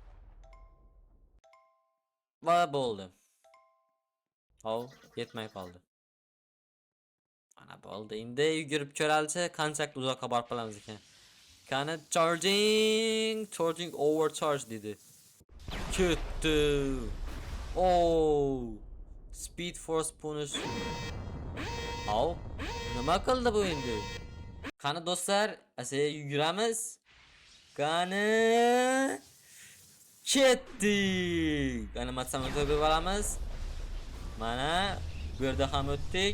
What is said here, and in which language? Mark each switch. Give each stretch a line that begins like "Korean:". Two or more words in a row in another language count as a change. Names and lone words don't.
Uzbek: Va bo'ldi. Hov, yetmay qoldi. Mana bo'ldi. Endi yugurib ko'ralchi, qanchalik uzoqqa borib qolamiz ekan. Qani
English: charging overcharge
Uzbek: dedi. Ketdi. Oh.
English: Speed force punish.
Uzbek: Hov, nima qildi bu endi? Qani do'stlar, asaya yuguramiz. Qani ketdik. Animatsiyani o'tkazib olamiz. Mana bu yerda ham o'tdik.